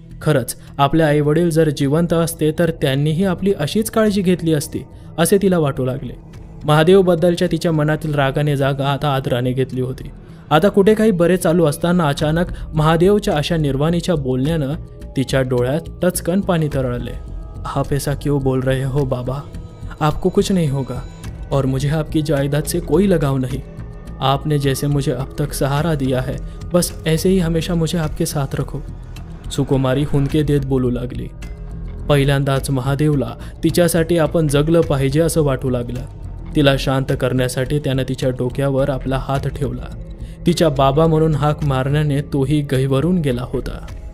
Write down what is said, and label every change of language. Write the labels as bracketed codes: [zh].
[mr] खरंच आपले आईवडील जर जिवंत असते तर त्यांनीही आपली अशीच काळजी घेतली असती असे तिला वाटू लागले. महादेवबद्दलच्या तिच्या मनातील रागाने जागा आता आदराने घेतली होती. आता कुठे काही बरे चालू असताना अचानक महादेवच्या अशा निर्वाणीच्या बोलण्यानं तिच्या डोळ्यात टचकन पाणी तरळले. [hi] आप ऐसा क्यों बोल रहे हो बाबा? आपको कुछ नहीं होगा और मुझे आपकी जायदाद से कोई लगाव नहीं. आपने जैसे मुझे अब तक सहारा दिया है बस ऐसे ही हमेशा मुझे आपके साथ रखो. [mr] सुकुमारी हुंदके देत बोलू लागली. पहिल्यांदाच महादेवला तिच्यासाठी आपण जगलं पाहिजे असं वाटू लागलं. तिला शांत करण्यासाठी त्यानं तिच्या डोक्यावर आपला हात ठेवला. तिच्या बाबा म्हणून हाक मारण्याने तोही गहिवरून गेला होता.